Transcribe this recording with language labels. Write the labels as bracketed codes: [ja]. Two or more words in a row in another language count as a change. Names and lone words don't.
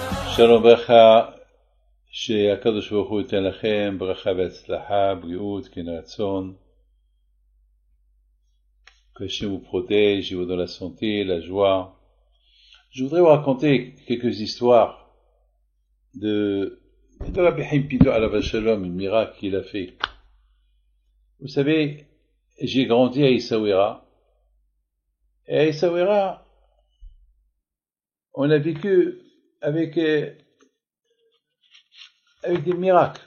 [he] שלום ברכה, שהקדוש ברוך הוא ייתן לכם ברכה והצלחה, בריאות, כן רצון, [fr] que Dieu vous protège, vous donne la santé, la joie. Je voudrais vous raconter quelques histoires de Rabbi Haim Pinto [he] עליו השלום, [fr] un miracle qu'il a fait. Vous savez, j'ai grandi à Essaouira, et à Essaouira, on a vécu avec des miracles.